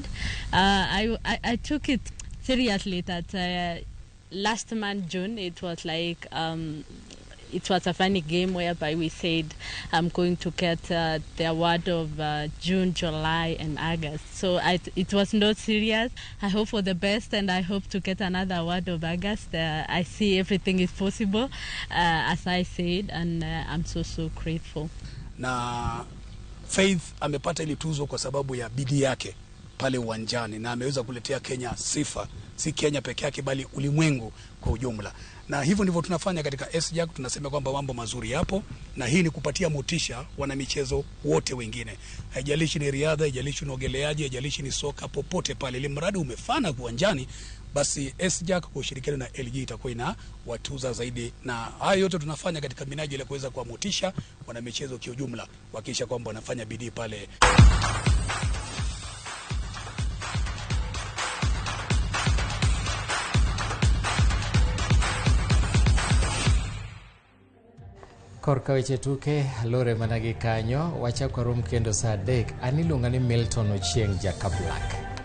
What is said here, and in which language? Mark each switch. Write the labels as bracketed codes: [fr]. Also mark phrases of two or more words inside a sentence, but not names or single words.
[en] I took it seriously that last month June it was like it was a funny game whereby we said I'm going to get the award of June, July and August. So it was not serious. I hope for the best and I hope to get another award of August. I see everything is possible as I said and I'm so grateful. [sw] Na Faith amepata ili tuzo kwa sababu ya bidii yake pale uwanjani na ameweza kuletea Kenya sifa, si Kenya peke yake bali ulimwengu kwa ujumla. Na hivyo ndivyo tunafanya katika SJAC, tunasema kwamba mambo mazuri yapo na hii ni kupatia motisha wana michezo wote wengine. Haijalishi ni riadha, haijalishi ni ogeleaji, haijalishi ni soka, popote pale ile mradi umefana uwanjani, basi SJAC kwa ushirikiano na LG itakuwa ina watuza zaidi. Na hayo yote tunafanya katika minajili ya kuweza kwa motisha wana michezo kwa ujumla, kuhakikisha kwamba wanafanya bidii pale. [luo] Korka weche tuke lore managi kanyo wachako rum kendo saa 3 aniluonga ni Milton Ochieng Jakablak.